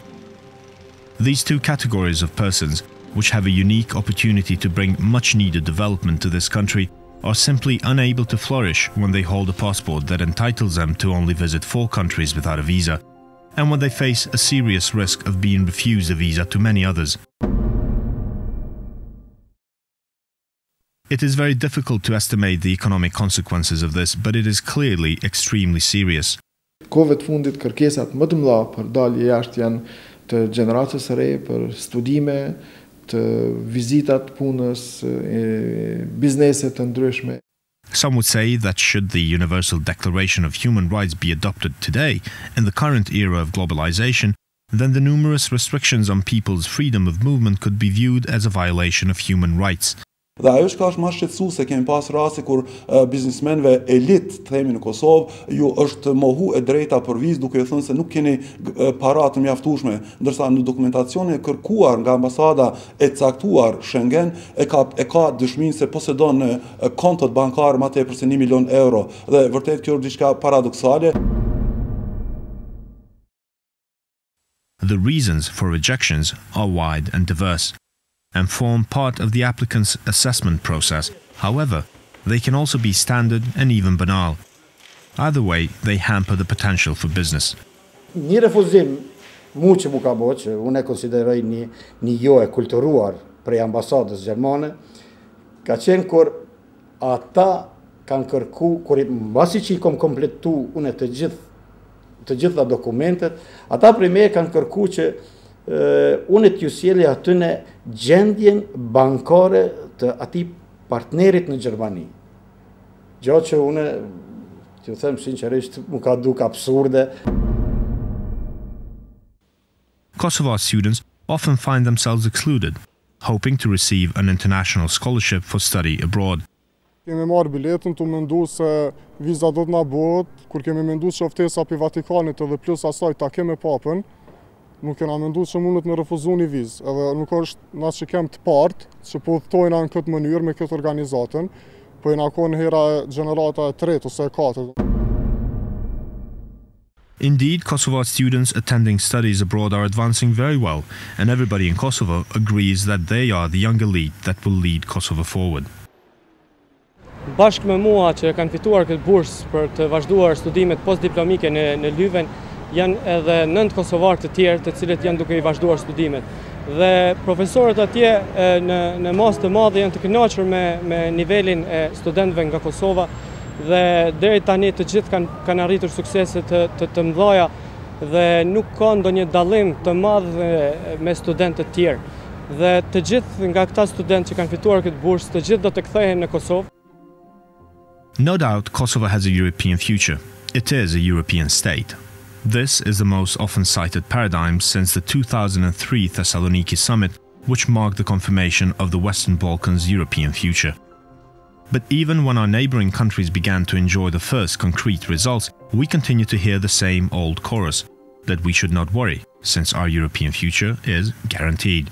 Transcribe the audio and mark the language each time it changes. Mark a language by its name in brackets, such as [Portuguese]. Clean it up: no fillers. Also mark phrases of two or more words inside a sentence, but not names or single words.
[English] These two categories of persons, which have a unique opportunity to bring much-needed development to this country, are simply unable to flourish when they hold a passport that entitles them to only visit 4 countries without a visa, and when they face a serious risk of being refused a visa to many others. It is very difficult to estimate the economic consequences of this, but it is clearly extremely serious. [Albanian] Kohëve të fundit kërkesat më të mëdha për dalje jashtë janë të gjeneratës së re, për studime, të vizitat punës, biznese të ndryshme. [English] Some would say that should the Universal Declaration of Human Rights be adopted today, in the current era of globalization, then the numerous restrictions on people's freedom of movement could be viewed as a violation of human rights. [Albanian] Dhe ajo që ka është më shqetësuese, kemi pas raste kur biznismenve elit, themi në Kosovë, ju është mohu e drejta për vizë duke thënë se nuk keni para të mjaftueshme, ndërsa në dokumentacionin e kërkuar nga ambasada e caktuar Schengen e ka dëshminë se posedon kontot bankare më tepër se 1 milion euro. Dhe vërtet kjo është diçka paradoksale. [English] The reasons for rejections are wide and diverse, and form part of the applicant's assessment process. However, they can also be standard and even banal. Either way, they hamper the potential for business. [Albanian] Një refuzim, mu që mu ka bo, që unë e konsideroj një jo e kulturuar prej ambasadës gjermane, ka qenë kur ata kanë kërku, kur mbasi që i kom kompletu unë të gjitha dokumentet, ata prej me kanë kërku që unë t'ju sjellë atyne gjendjen bankare të atij partnerit në Gjermani. Gjë që unë, t'ju them sinqerisht, më ka duk absurde. [English] Kosovo students often find themselves excluded, hoping to receive an international scholarship for study abroad. [Albanian] Kemi marrë biletën të mendu se viza do të na bëhet, kur kemi mendu që ftesa pi Vatikanit edhe plus asaj ta kemi papën, nuk kena mendu që mundet me refuzu një vizë, edhe nuk është na që kem të partë që po udhtojna në këtë mënyrë me këtë organizatën, po jena konë hera gjenerata e 3 ose e 4. [English] Indeed, Kosovo students attending studies abroad are advancing very well, and everybody in Kosovo agrees that they are the young elite that will lead Kosovo forward. [Albanian] Bashkë me mua që kanë fituar këtë bursë për të vazhduar studimet postdiplomike në Lyven, janë edhe 9 kosovarë të tjerë të cilët janë duke i vazhduar studimet. Dhe profesorët atje në masë të madhe janë të kënaqur me nivelin e studentëve nga Kosova, dhe deri tani të gjithë kanë arritur suksese të mëdha dhe nuk ka ndonjë dallim të madh me studentët të tjerë. Dhe të gjithë nga këta studentë që kanë fituar këtë bursë, të gjithë do të kthehen në Kosovë. [English] No doubt, Kosovo has a European future. It is a European state. This is the most often cited paradigm since the 2003 Thessaloniki summit, which marked the confirmation of the Western Balkans' European future. But even when our neighboring countries began to enjoy the first concrete results, we continue to hear the same old chorus, that we should not worry, since our European future is guaranteed.